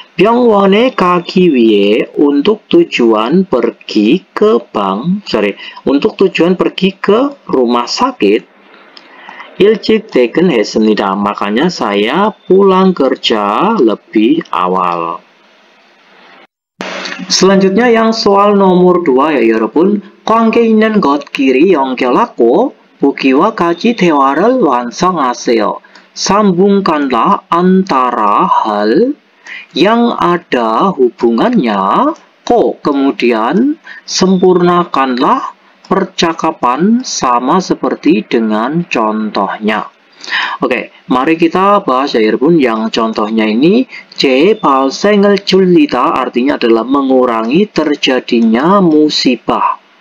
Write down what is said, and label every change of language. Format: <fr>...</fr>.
<ko>병원에 가기 위해</ko> <id>untuk tujuan pergi ke untuk tujuan pergi ke rumah sakit.</id> <ko>일찍 퇴근했습니다.</ko> <id>Makanya saya pulang kerja lebih awal. Selanjutnya yang soal nomor 2 ya 여러분.</id> <ko>관계 있는 것끼리 연결하고 보기와 같이 대화를 완성하세요.</ko> <id>Sambungkanlah antara hal yang ada hubungannya, kemudian sempurnakanlah percakapan sama seperti dengan contohnya. Oke, mari kita bahas ya Bun. Yang contohnya ini</id> <ko>재발생을 줄이다</ko> <id>artinya adalah mengurangi terjadinya musibah.</id>